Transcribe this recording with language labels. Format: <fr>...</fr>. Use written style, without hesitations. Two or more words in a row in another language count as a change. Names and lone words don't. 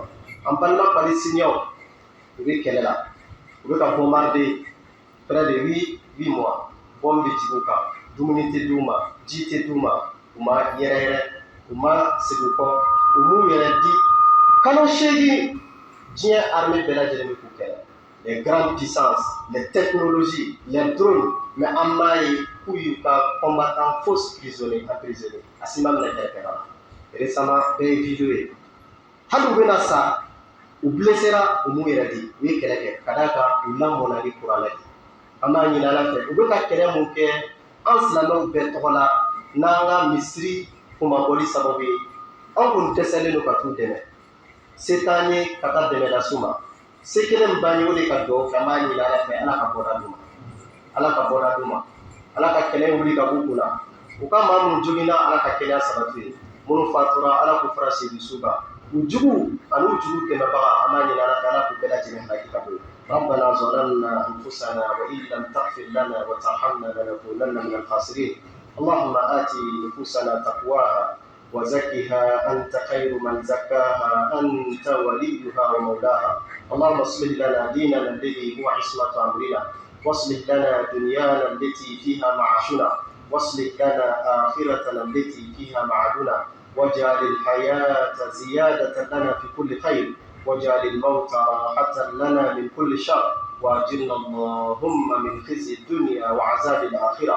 <bm>An balima palestiniens u bɛ kɛlɛ la, u bɛ ka bombarder</bm> <fr>près de 8 mois,</fr> <bm>bombe bɛ jigin u kan, dumuni tɛ d'u ma, ji tɛ d'u ma, u ma yɛrɛyɛrɛ, u ma segin u kɔ, u m'u yɛrɛ di. Kalo 8 diɲɛ armée bɛɛ lajɛlen bɛ k'u kɛlɛ.</bm> <fr>Les grandes puissances, les technologies, les drones, mais</fr> <bm>an m'a ye k'u y'u ka</bm> <fr>combattants faux prisonniers emprisonnés.</fr> <bm>A si ma minɛ kɛlɛ kɛra la. Récemment bɛɛ ye vidéo ye. Hali u bɛna sa, u blessera u m'u yɛrɛ di, u ye kɛlɛ kɛ ka d'a kan u lamɔnna ni kuranɛ de. An b'a ɲini Ala fɛ u bɛ ka kɛlɛ mun kɛ an silamɛw bɛɛ tɔgɔ la n'an ka misiri kumabɔli sababu ye, an kɔni dɛsɛlen don ka t'u dɛmɛ. Se t'an ye ka taa dɛmɛ las'u ma. Se kelen min b'an ye o de ka duwawu kɛ an b'a ɲini Ala fɛ Ala ka bɔda d'u ma, Ala ka bɔda d'u ma, Ala ka kɛlɛ wuli ka b'u kun na. U ka maa minnu joginna Ala ka kɛnɛya sabati ye, minnu fatura Ala k'u fara seedusu kan. U jugu ani u jugu dɛmɛbaga an b'a ɲini Ala fɛ Ala k'u bɛɛ lajɛlen halaki ka bɔ yen.</bm> <ar>ربنا ظلمنا أنفسنا وإن لم تغفر لنا وترحمنا لنكونن من الخاسرين. اللهم آت نفوسنا تقواها وزكها أنت خير من زكاها أنت وليها ومولاها. اللهم اصلح لنا ديننا الذي هو عصمة أمرنا، واصلح لنا دنيانا التي فيها معاشنا، واصلح لنا آخرتنا التي فيها معادنا، واجعل الحياة زيادة لنا في كل خير، واجعل الموت راحة لنا من كل شر، واجرنا اللهم من خزي الدنيا وعذاب الآخرة.</ar>